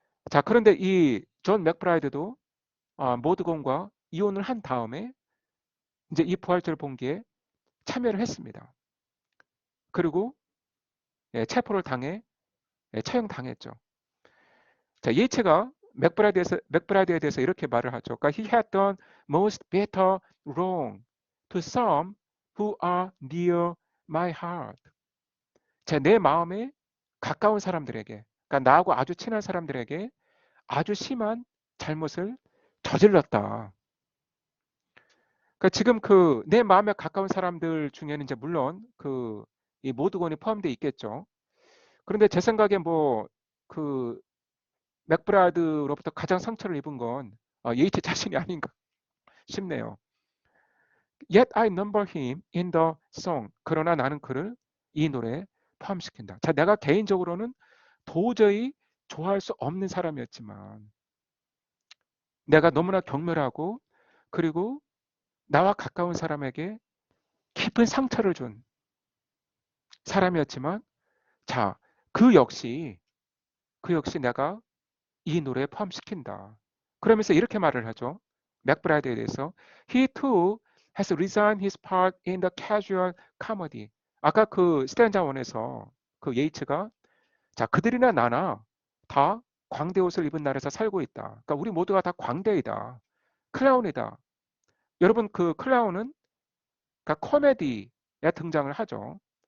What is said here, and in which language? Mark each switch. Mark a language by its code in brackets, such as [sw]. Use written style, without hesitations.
[ko] 자, 그런데 이 존 맥브라이드도 모드건과 이혼을 한 다음에 이제 이 부활절 봉기에 참여를 했습니다. 그리고 예, 체포를 당해 예, 처형당했죠. 자, 예이츠가 맥브라이드에 대해서 이렇게 말을 하죠. 그러니까 [en] he had done most bitter wrong to some who are near my heart. [ko] 자, 내 마음에 가까운 사람들에게, 그러니까 나하고 아주 친한 사람들에게 아주 심한 잘못을 저질렀다. 그러니까 지금 그 내 마음에 가까운 사람들 중에는 이제 물론 그 이 모두건이 포함되어 있겠죠. 그런데 제 생각에 뭐그 맥브라이드로부터 가장 상처를 입은 건 예이츠 자신이 아닌가 싶네요. [en] Yet I number him in the song. [ko] 그러나 나는 그를 이 노래에 포함시킨다. 자, 내가 개인적으로는 도저히 좋아할 수 없는 사람이었지만 내가 너무나 경멸하고 그리고 나와 가까운 사람에게 깊은 상처를 준 사람이었지만 자, 그 역시 내가 이 노래에 포함시킨다. 그러면서 이렇게 말을 하죠. 맥브라이드에 대해서 [en] He too has resigned his part in the casual comedy. [ko] 아까 그 스탠자 원에서 그 예이츠가 자 그들이나 나나 다 광대 옷을 입은 나라에서 살고 있다. 그러니까 우리 모두가 다 광대이다. 클라운이다. 여러분 그 클라운은 그러니까 코미디에 등장을 하죠.